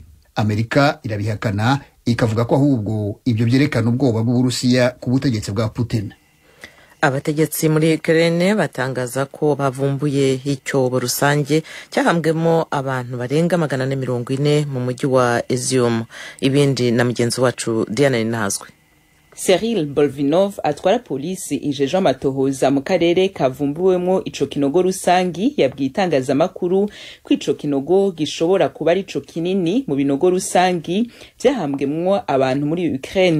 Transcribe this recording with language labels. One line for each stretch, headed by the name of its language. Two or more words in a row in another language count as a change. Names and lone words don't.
Kinyarwanda: Amerika irabihakana ikavuga ko ahubwo ibyo byerekana ubwoba bw'Uburusiya ku butegetsi bwa Putin. Abategetsi muri Ukraine batangaza ko bavumbuye icyobo rusange cyahambwemo abantu barenga 440 mu mujyi wa Izium. Ibindi na mugenzi wacu Diana Ninazwe.
Rundi: Cyril Bolvinov atwara polisi ijeje amatohoza mu karere kavumbuwemo ico kinogo rusangi yabwiye itangazamakuru ko ico kinogo gishobora kuba ari ico kinini mu binogo rusangi byahambwemo abantu muri Ukraine.